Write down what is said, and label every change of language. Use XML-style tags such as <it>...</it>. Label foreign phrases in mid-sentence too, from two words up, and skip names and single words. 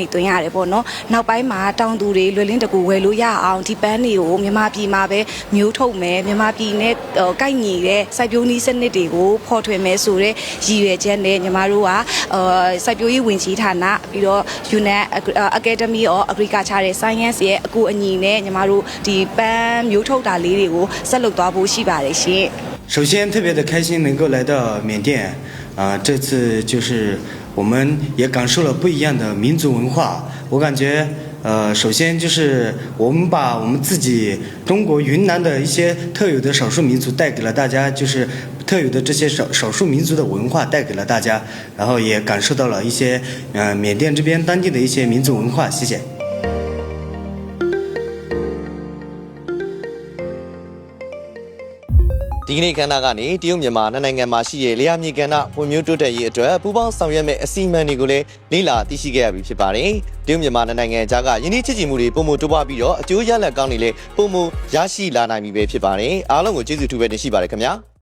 <my>တွင်ရတယ်ပေါ့နော်နောက်ပိုင်းမှာတောင်သူတွေလွယ်လင်းတကူဝယ်လို့ရအောင်ဒီပန်းတွေကိုမြန်မာပြည်မှာပဲမျိုးထုတ်မယ်မြန်မာပြည်နဲ့ကိုက်ညီတဲ့စိုက်ပျိုးနည်းစနစ်တွေကိုဖော်ထွင်မယ်ဆိုတဲ့ရည်ရွယ်ချက်နဲ့ညီမတို့ကစိုက်ပျိုးရေးဝန်ကြီးဌာနပြီးတော့ UNAN Academy of Agriculture Science ရဲ့အကူအညီနဲ့ညီမတို့ဒီပန်းမျိုးထုတ်တာလေးတွေကိုဆက်လုပ်သွားဖို့ရှိပါတယ်ရှင်</my> <zh>首先，特别的开心能够来到缅甸，这次就是我们也感受了不一样的民族文化。我感觉，首先就是我们把我们自己中国云南的一些特有的少数民族带给了大家，就是特有的这些少数民族的文化带给了大家，然后也感受到了一些缅甸这边当地的一些民族文化。谢谢。</zh> <my>ဒီကနေ့ခန္ဓာကနေတရုတ်မြန်မာနိုင်ငံမှာရှိတဲ့လေယာမြေကဏ္ဍဖွံ့ဖြိုးတိုးတက်ရေးအတွက်ပူးပေါင်းဆောင်ရွက်မဲ့အစီအမံတွေကိုလည်းလေ့လာသိရှိခဲ့ရပြီဖြစ်ပါတယ်။တရုတ်မြန်မာနိုင်ငံကြားကယင်းနှိမ့်ချစ်ကြည်မှုတွေပုံမတိုးပွားပြီးတော့အကျိုးရလဒ်ကောင်းတွေလည်းပုံမရရှိလာနိုင်ပြီပဲဖြစ်ပါတယ်။အားလုံးကိုကျေးဇူးထူးပဲတင်ရှိပါတယ်ခင်ဗျာ။</my>